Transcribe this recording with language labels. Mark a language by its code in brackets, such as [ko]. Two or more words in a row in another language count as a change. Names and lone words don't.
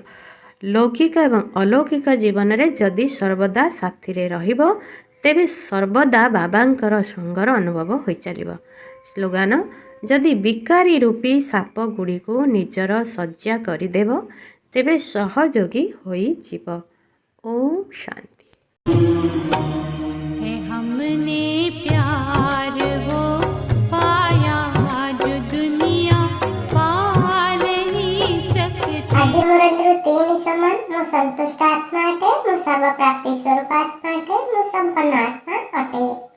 [or] ଲୌକିକ ଏବଂ ଅଲୌକିକ ଜୀବନରେ ଯଦି ସର୍ବଦା ସାଥିରେ ରହିବ, ତେବେ ସର୍ବଦା ବାବାଙ୍କର ସଙ୍ଗର ଅନୁଭବ ହୋଇଚାଲିବ। ସ୍ଲୋଗାନ: ଯଦି ବିକାରୀ ରୂପୀ ସାପ ଗୁଡ଼ିକୁ ନିଜର ଶଯ୍ୟା କରିଦେବ, ତେବେ ସହଯୋଗୀ ହୋଇଯିବ। ଓମ୍ ଶାନ୍ତି। [hi] है हमने प्यार वो पाया जो दुनिया पा नहीं सकती। [or] ଆଜି ମୁରଲୀରୁ 3 ସମାନ। ମୁଁ ସନ୍ତୁଷ୍ଟ ଆତ୍ମା ଅଟେ, ମୁଁ ସର୍ବପ୍ରାପ୍ତି ସ୍ୱରୂପ ଆତ୍ମା ଅଟେ, ମୁଁ ସମ୍ପନ୍ନ ଆତ୍ମା ଅଟେ।